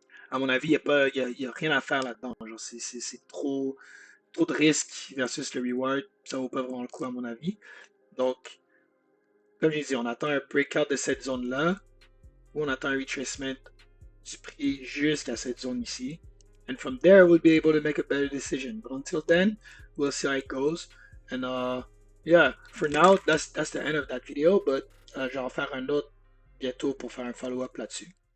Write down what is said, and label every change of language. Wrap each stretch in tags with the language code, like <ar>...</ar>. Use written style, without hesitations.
<fr>À mon avis, il y a rien à faire là-dedans. Genre, c'est trop de risques versus le reward. Ça vaut pas vraiment le coup, à mon avis. Donc, comme j'ai dit, on attend un breakout de cette zone-là, ou on attend un retracement du prix jusqu'à cette zone ici.</fr> <en>And from there, we'll be able to make a better decision. But until then, we'll see how it goes. And yeah, for now, that's the end of that video. But</en> <fr>je vais en faire un autre bientôt pour faire un follow-up là-dessus.</fr>